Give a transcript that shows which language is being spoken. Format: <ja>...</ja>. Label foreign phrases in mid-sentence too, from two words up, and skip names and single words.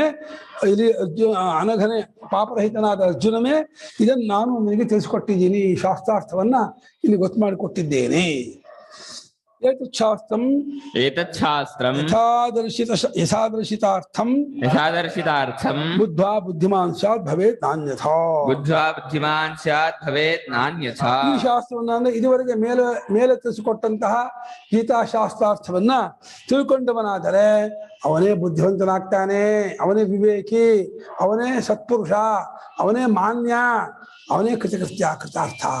<kn>ಇಲ್ಲಿ ಅನಘನೇ, ಪಾಪರಹಿತನಾದ ಅರ್ಜುನನೇ, ಇದನ್ನು ನಾನು ನಿನಗೆ ತಿಳಿಸ್ಕೊಟ್ಟಿದ್ದೀನಿ. ಈ ಶಾಸ್ತ್ರಾರ್ಥವನ್ನ ಇಲ್ಲಿ ಗೊತ್ತು ಮಾಡಿಕೊಟ್ಟಿದ್ದೇನೆ.</kn> <sa>ಏತಚ್ಛಾಸ್ತ್ರಂ ಯಥಾದರ್ಶಿತಾರ್ಥಂ ಬುದ್ಧ್ವಾ ಬುದ್ಧಿಮಾನ್ ಸ್ಯಾತ್ ಭವೇತ್ ನಾನ್ಯಥಾ.</sa> <kn>ಈ ಶಾಸ್ತ್ರವನ್ನ ಅಂದ್ರೆ ಇದುವರೆಗೆ ಮೇಲೆ ತಿಳಿಸಿಕೊಟ್ಟಂತಹ ಗೀತಾಶಾಸ್ತ್ರಾರ್ಥವನ್ನ ತಿಳ್ಕೊಂಡವನಾದರೆ ಅವನೇ ಬುದ್ಧಿವಂತನಾಗ್ತಾನೆ, ಅವನೇ ವಿವೇಕಿ, ಅವನೇ ಸತ್ಪುರುಷ, ಅವನೇ ಮಾನ್ಯ, ಅವನೇ ಕೃತಾರ್ಥ.</kn>